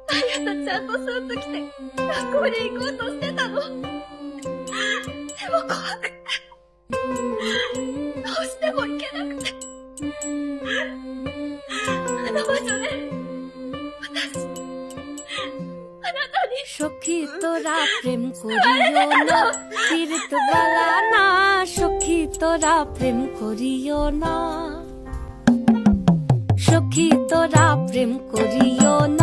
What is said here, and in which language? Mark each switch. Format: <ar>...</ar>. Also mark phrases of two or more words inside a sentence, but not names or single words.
<ja>朝ちゃんとスーツ着て学校に行こうとしてたの。でも怖くて、どうしても行けなくて。あの場所で、私、あなたに。</ja> <bn>সখী তোরা প্রেম করিও না, তীর্থ বেলা না, সখী তোরা প্রেম করিও না, সখী তোরা প্রেম করিও</bn>